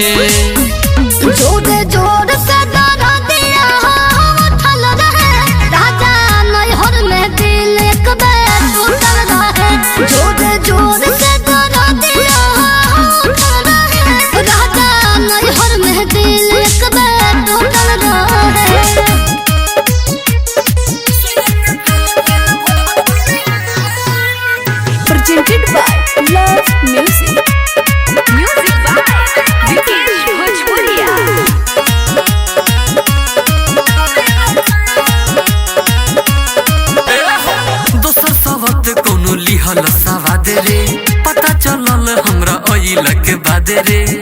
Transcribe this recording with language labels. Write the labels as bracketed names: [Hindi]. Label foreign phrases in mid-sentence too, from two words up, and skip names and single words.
[Bhojpuri] जोरे जोर से डरा दिया उठल रहे राजा नैहर में दिल एक बेर टूटल रहे जोरे जोर से डरा दिया उठल रहे राजा नैहर में दिल एक बेर टूटल रहे [English] presented by Love Music. Music by Vikesh Bhojpuria. [Bhojpuri] दोसर सबत कोनो लिहल सवाद रे पता चलल हमरा ओइल के बाद रे